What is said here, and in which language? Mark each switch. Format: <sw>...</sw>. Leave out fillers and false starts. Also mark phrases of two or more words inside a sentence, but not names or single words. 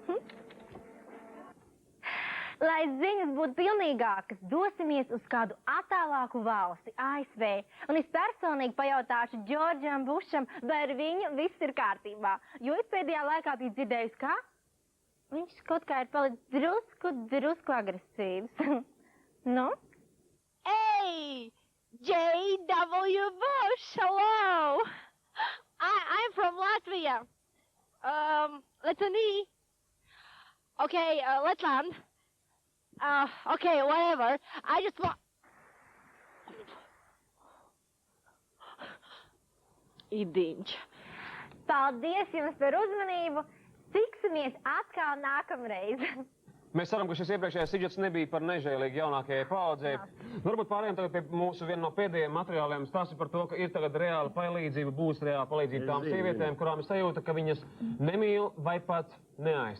<lv>Lai ziņas būtu pilnīgākas, dosimies uz kādu attālāku valsti, ASV. Un es personīgi pajautāšu Džordžam Bušam, vai ar viņu viss ir kārtībā. Jo es pēdējā laikā biju dzirdējusi, ka viņš kaut kā ir palicis drusku agresīvs. Nu?</lv> <en>Hey! J.W. Bush, hello! I'm from Latvia. Let's Okay, let's land. Okay, whatever. I just want...</en> <lv>Idiņš. Paldies jums par uzmanību. Tiksimies atkal nākamreiz. Mēs ceram, ka šis iepriekšējais sižets nebija par nežēlīgi jaunākajai paaudzei. Varbūt pārējiem tagad pie mūsu viena no pēdējiem materiāliem stāsta par to, ka ir tagad reāla palīdzība, būs reāla palīdzība tām sievietēm, kurām ir sajūta, ka viņas nemīl vai pat neaiztiek.</lv>